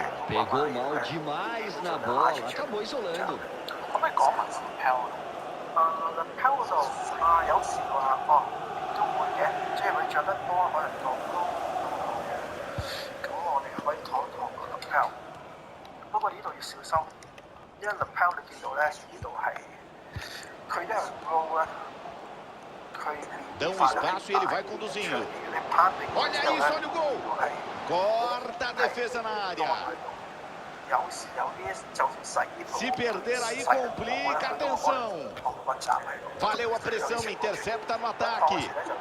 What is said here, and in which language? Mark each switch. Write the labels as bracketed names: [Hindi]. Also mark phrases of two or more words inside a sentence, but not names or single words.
[Portuguese] Pegou mal demais na bola, acabou isolando. [Cantonese] 可唔可以講埋 lapel ？lapel 嗰度有時話都會嘅，即係佢着得多可能講都會嘅。咁我哋可以講一講個 lapel。不過呢度要小心，因為 lapel 你見到咧，呢度係佢因為 roll 咧。 [Portuguese] Dá um espaço e ele vai conduzindo. Olha isso, olha o gol. Corta a defesa na área. Se perder aí, complica. Atenção. Valeu a pressão, intercepta no ataque.